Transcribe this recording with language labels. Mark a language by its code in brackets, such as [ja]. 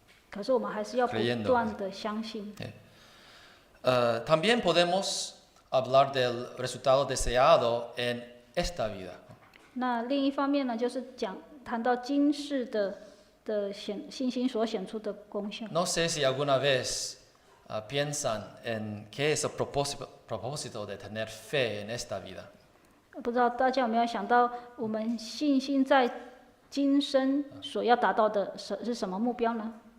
[zh] 可是我们还是要不断的相信。 [es] También podemos hablar del resultado deseado en esta vida. [zh] 那另一方面呢，就是谈到今世的信心所显出的功效。 [es] No sé si alguna vez piensan en qué es el propósito de tener fe en esta vida. [zh] 不知道大家有没有想到，我们信心在今生所要达到的是什么目标呢？